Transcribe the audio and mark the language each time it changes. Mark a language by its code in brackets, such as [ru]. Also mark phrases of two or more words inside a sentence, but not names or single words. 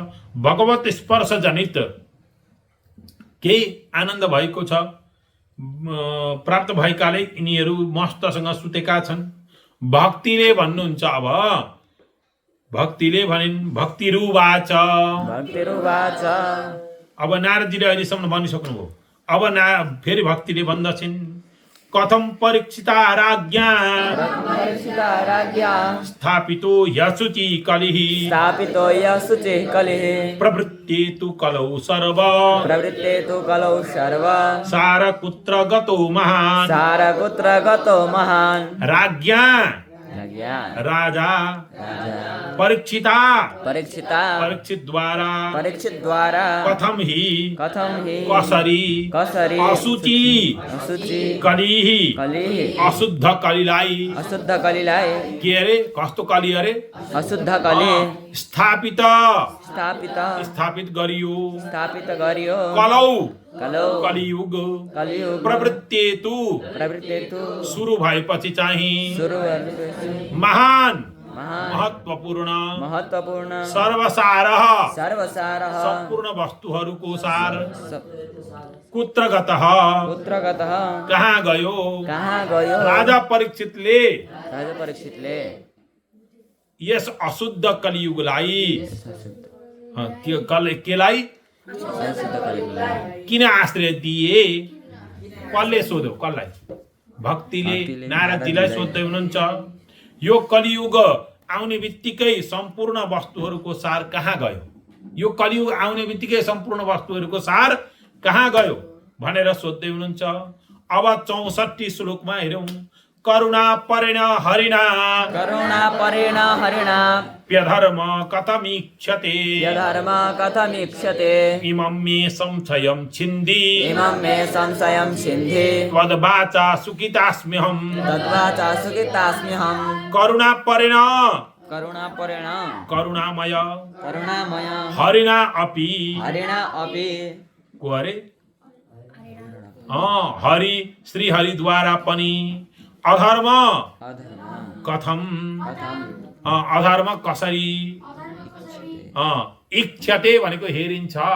[ne] भगवत स्पर्श जनित केही आनन्द भएको छ प्राप्त भएकाले यिनीहरू मस्तसँग सुतेका छन्। भक्तिले भन्नुहुन्छ, अब भक्तिले भनिन् भक्तिरुवाच। अब नारदजीले अहिलेसम्म भनिसक्नुभयो। अब फेरि भक्तिले भन्दछन् [sa] कथम परीक्षिता राज्ञा स्थापितो यशुचि कलिः प्रवृत्ते तु कलौ सर्व सारकुत्र गतो महान् राज्ञा राजा परीक्षिता परीक्षित द्वारा कथम ही कसरी असुचि कलिः [ne] अशुद्ध कलिलाई के अरे कस्तो कली अरे अशुद्ध कली स्थापित गरियो कलौ कलियुग प्रवृत्तेतु सुरु भएपछि चाहिँ महान महत्वपूर्ण सर्वसार सम्पूर्ण वस्तुहरूको सार [sa] कुत्र गतः [ne] कहाँ गयो राजा परीक्षितले यस अशुद्ध कलियुगलाई केलाई किन आश्रय दिए? कसले सोध्यो? कसलाई? भक्तिले नारदजीलाई सोध्दै हुनुहुन्छ। यो कलियुग आउने बित्तिकै सम्पूर्ण वस्तुहरूको सार कहाँ गयो? यो कलियुग आउने बित्तिकै सम्पूर्ण वस्तुहरूको सार कहाँ गयो भनेर सोध्दै हुनुहुन्छ। अब 64 श्लोकमा हेरौँ। [sa] करुणा परेण हरिणा प्यधर्म कथमीक्षते इमं मे संशयं छिन्धि त्वद्वाचा सुखितास्म्यहम् करुणा परेण [ne] करुणामय [sa] हरिणा अपि [ne] को अरे हरि श्री हरि द्वारा पनि [sa] अधर्म कथम [ne] अधर्म कसरी इच्छते भनेको हेरिन्छ।